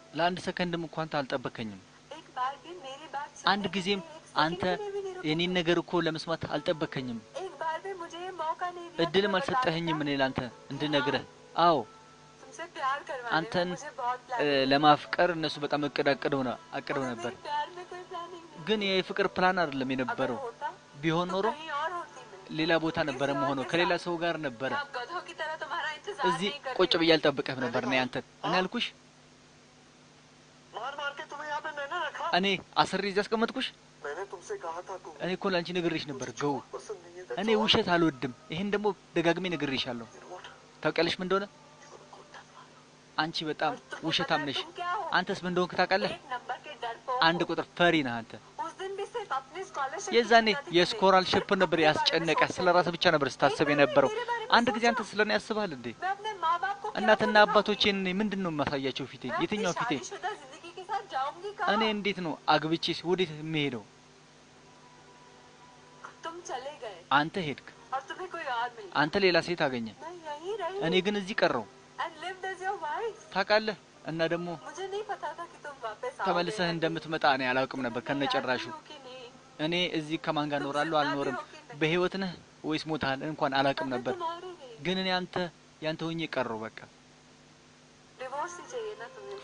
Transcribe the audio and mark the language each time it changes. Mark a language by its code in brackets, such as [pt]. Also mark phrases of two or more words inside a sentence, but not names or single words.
[am] ለአንድ ሰከንድም እንኳን አልጠበከኝም [hi] एक बार भी मेरी बात [am] አንድ [hi] सुनने के [am] ጊዜም [hi] लिए एक सेकंड [am] አንተ [hi] के लिए भी नहीं रुके [am] የኔን ነገር እኮ ለመስማት አልጠበከኝም [hi] एक बार भी मुझे ये मौका नहीं दिया [am] እድልም [hi] तुम्हें [am] አልሰጠኸኝም [hi] बताने [am] እኔ ላንተ እንድነግርህ አዎ [hi] का। तुमसे प्यार करवाने [am] አንተን [hi] में मुझे बहुत प्लानिंग [am] ለማፍቀር እነሱ በጣም አቅደው [hi] है। [am] ነበር [hi] मेरे प्यार में कोई प्लानिंग नहीं [am] ግን የፍቅር ፕላን አይደለም [hi] अगर [am] የነበረው [hi] होता [am] ቢሆን [hi] तो [am] ኖሮ [hi] कहीं और होती मैं [am] ሌላ ቦታ ነበረ መሆኑ ከሌላ ሰው ጋር ነበረ [hi] आप गधों की तरह तुम्हारा इंतजार [am] እዚህ [hi] नहीं करती [am] ቁጭ ብዬ አልጠብቅህም ነበር እኔ አንተን እኔ አልኩሽ [hi] मार मार के तुम्हें यहाँ पे मैंने रखा [am] እኔ አስሬ እዚህ አስቀመጥኩሽ [hi] मैंने तुमसे कहा था तुम [am] እኔ እኮ ላንቺ ነግሬሽ ነበር ገው [hi] पसंद नहीं है [am] እኔ ውሸት አልወድም ይሄን ደግሞ ደጋግሜ ነግሬሻለሁ ታውቂያለሽ ምን እንደሆነ አንቺ በጣም ውሸታም ነሽ [hi] तुम क्या हो [am] አንተስ ምን እንደሆንክ ታውቃለህ [hi] एक नंबर के डरपोक [am] አንድ ቁጥር ፈሪ ነህ አንተ [hi] उस दिन भी सिर्फ अपनी स्कॉलरशिप [am] የዛኔ የስኮላርሺፕ ነበር ያስጨነቀ ስለ ራስህ ብቻ ነበር ስታስብ የነበረው አንድ ጊዜ አንተ ስለኔ ያስባል እንዴ [hi] मैं अपने माँ बाप को क्या [am] እናትና [hi] बोलूँगा? [am] አባቶቼን እኔ ምንድነው የማሳያቸው ፊቴ [hi] मैं अपनी [am] የትኛው ፊቴ [hi] शादीशुदा जिंदगी के साथ जाऊंगी कहाँ? [am] እኔ እንዴት ነው አግብቼስ ወዴት የምሄደው [hi] तुम चले गए [am] አንተ ሄድክ [hi] और तुम्हें कोई और मिल [am] አንተ ሌላ ሴት አገኘ [hi] मैं यहीं रही [am] እኔ ግን እዚህ ቀረው [en] and lived as your wife [am] ታውቃለህ እና ደግሞ [hi] मुझे नहीं पता था कि तुम वापस [am] ተመልሰህ እንደምትመጣ እኔ አላውቅም ነበር ከነጨራሹ እኔ እዚህ ከማን ጋር እኖራለሁ አልኖርም በህይወት ነህ ወይስ ሞታል እንኳን አላውቅም ነበር ግን እኔ አንተ ያንተ ሆኜ ቀረው በቃ [hi] डिवोर्स ही चाहिए ना तुम्हें